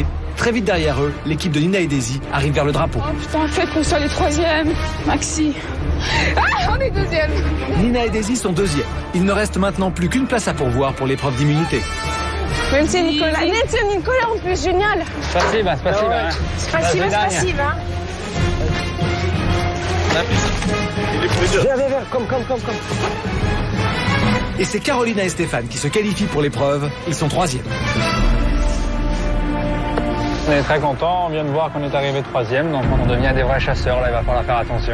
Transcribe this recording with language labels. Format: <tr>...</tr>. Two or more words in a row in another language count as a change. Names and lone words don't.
<fr>Très vite derrière eux, l'équipe de Nina et Daisy arrive vers le drapeau. Oh putain, faites qu'on soit les 3e. Maxi. Ah, on est 2e. Nina et Daisy sont 2e. Il ne reste maintenant plus qu'une place à pourvoir pour l'épreuve d'immunité. Même si Nicolas, en plus, génial.</fr> <ru>Спасибо, спасибо. Hein. Спасибо, спасибо.</ru> <fr>Viens, comme. Et c'est Carolina et Stéphane qui se qualifient pour l'épreuve. Ils sont 3e. On est très contents, on vient de voir qu'on est arrivé 3e, donc on devient des vrais chasseurs, là il va falloir faire attention.</fr>